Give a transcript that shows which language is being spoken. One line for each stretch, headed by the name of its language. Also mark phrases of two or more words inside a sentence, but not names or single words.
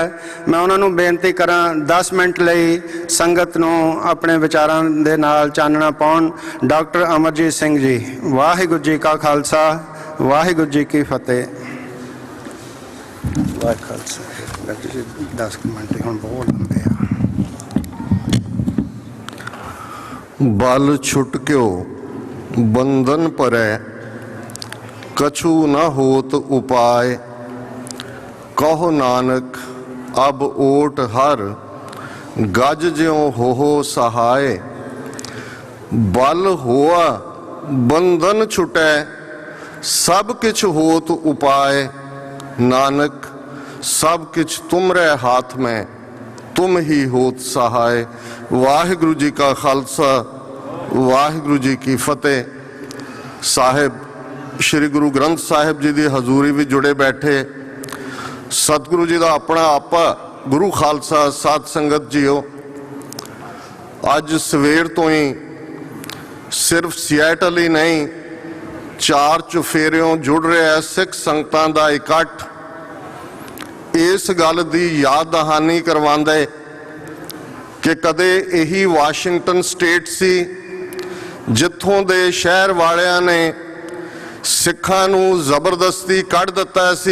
Punjabi: ਮੈਂ ਉਹਨਾਂ ਨੂੰ ਬੇਨਤੀ ਕਰਾਂ 10 ਮਿੰਟ ਲਈ ਸੰਗਤ ਨੂੰ ਆਪਣੇ ਵਿਚਾਰਾਂ ਦੇ ਨਾਲ ਚਾਨਣਾ ਪਾਉਣ। ਡਾਕਟਰ ਅਮਰਜੀਤ ਸਿੰਘ ਜੀ। ਵਾਹਿਗੁਰੂ ਜੀ ਕਾ ਖਾਲਸਾ, ਵਾਹਿਗੁਰੂ ਜੀ ਕੀ ਫਤਿਹ। ਵਾਹਿਗੁਰੂ ਖਾਲਸਾ। 10 ਮਿੰਟ ਹੁਣ ਬਹੁਤ ਲੰਬੇ ਆ। ਬਲ ਛੁਟਕਿਓ ਬੰਧਨ ਪਰੈ, ਕਛੁ ਨ ਹੋਤ ਉਪਾਇ। ਕਹੋ ਨਾਨਕ ਅਬ ਓਟ ਹਰਿ, ਗਜ ਜਿਉ ਹੋ ਸਹਾਇ। ਬਲ ਹੋਆ ਬੰਧਨ ਛੁਟੈ, ਸਭ ਕਿਛੁ ਹੋਤ ਉਪਾਇ। ਨਾਨਕ ਸਭ ਕਿਛੁ ਤੁਮਰੇ ਹਾਥ ਮੈ, ਤੁਮ ਹੀ ਹੋਤ ਸਹਾਇ। ਵਾਹਿਗੁਰੂ ਜੀ ਕਾ ਖਾਲਸਾ, ਵਾਹਿਗੁਰੂ ਜੀ ਕੀ ਫਤਿਹ। ਸਾਹਿਬ ਸ੍ਰੀ ਗੁਰੂ ਗ੍ਰੰਥ ਸਾਹਿਬ ਜੀ ਕੀ ਹਜ਼ੂਰੀ ਭੀ ਜੁੜੇ ਬੈਠੇ ਸਤਿਗੁਰੂ ਜੀ ਕਾ ਅਪਣਾ ਆਪਾ ਗੁਰੂ ਖਾਲਸਾ ਸਾਧ ਸੰਗਤ ਜੀਓ। ਅੱਜ ਸਵੇਰ ਤੋਂ ਹੀ ਸਿਰਫ਼ ਸਿਆਟਲ ਹੀ ਨਹੀਂ, 4 ਚੁਫੇਰਿਓਂ ਜੁੜ ਰਿਹਾ ਹੈ ਸਿੱਖ ਸੰਗਤਾਂ ਦਾ ਇਕੱਠ। ਇਸ ਗੱਲ ਕੀ ਯਾਦ ਦਹਾਨੀ ਕਰਵਾਂਦੇ ਕਿ ਕਦੇ ਯਹੀ ਵਾਸ਼ਿੰਗਟਨ ਸਟੇਟ ਸੀ ਜਿੱਥੋਂ ਦੇ ਸ਼ਹਿਰ ਵਾਲਿਆਂ ਨੇ ਸਿੱਖਾਂ ਨੂੰ ਜ਼ਬਰਦਸਤੀ ਕੱਢ ਦਿੱਤਾ ਸੀ।